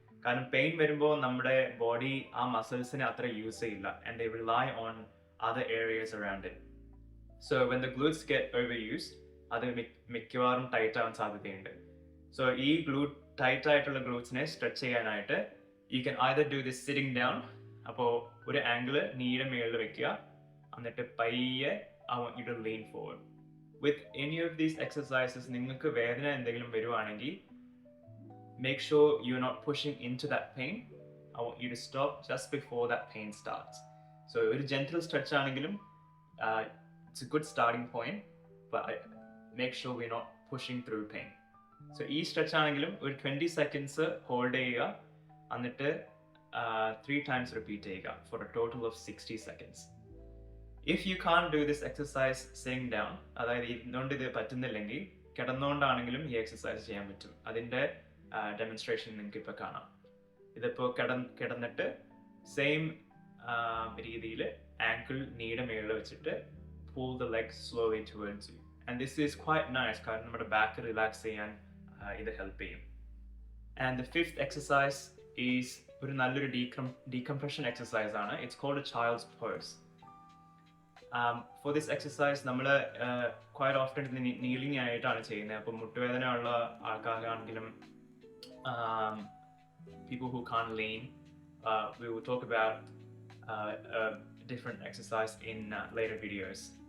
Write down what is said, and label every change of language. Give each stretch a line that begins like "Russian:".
Malayalam: കാരണം പെയിൻ വരുമ്പോൾ നമ്മുടെ ബോഡി ആ മസിൽസിനെ അത്ര യൂസ് ചെയ്യില്ല,
English: and they rely on other areas around it. So when the glutes get overused,
Malayalam: അത് മിക്കവാറും ടൈറ്റ് ആവാൻ സാധ്യതയുണ്ട്. So ഈ ടൈറ്റ് ആയിട്ടുള്ള glutesനെ സ്ട്രെച്ച് ചെയ്യാനായിട്ട്
English: you can either do this sitting down,
Malayalam: അപ്പോൾ ഒരു ആംഗിള് നീയുടെ മേളിൽ വെക്കുക, എന്നിട്ട് പയ്യെ
English: I want you to lean forward. With any of these exercises,
Malayalam: നിങ്ങൾക്ക് വേദന എന്തെങ്കിലും വരുവാണെങ്കിൽ
English: make sure you're not pushing into that pain. I want you to stop just before that pain starts. So
Malayalam: ഒരു gentle stretch ആണെങ്കിലും
English: it's a good starting point, but make sure we're not pushing through pain.
Malayalam: So ഈ stretch ആണെങ്കിലും ഒരു 20 seconds hold ചെയ്യുക, എന്നിട്ട് 3 times repeat ചെയ്യുക
English: for a total of 60 seconds. If you can't do this exercise sitting down,
Malayalam: അതായത് ഇരുന്നുകൊണ്ട് ഇത് പറ്റുന്നില്ലെങ്കിൽ കിടന്നുകൊണ്ടാണെങ്കിലും ഈ എക്സസൈസ് ചെയ്യാൻ പറ്റും. അതിൻ്റെ ഡെമോൺസ്ട്രേഷൻ നിങ്ങൾക്ക് ഇപ്പോൾ കാണാം. ഇതിപ്പോൾ കിടന്നിട്ട് സെയിം രീതിയിൽ ആങ്കിൾ നീയുടെ മേളിൽ വെച്ചിട്ട്
English: pull the leg slowly towards you. And this is quite nice
Malayalam: കാരണം നമ്മുടെ ബാക്ക് റിലാക്സ് ചെയ്യാൻ ഇത് ഹെൽപ്പ് ചെയ്യും.
English: And the fifth exercise is
Malayalam: ഒരു നല്ലൊരു decompression exercise ആണ്.
English: It's called a child's pose. For this exercise
Malayalam: നമ്മൾ quite often kneeling ആയിട്ടാണ് ചെയ്യുന്നത്. അപ്പോൾ മുട്ടുവേദന ഉള്ള ആൾക്കാരാണെങ്കിലും
English: people who can't lean, we will talk about a different exercise in later videos.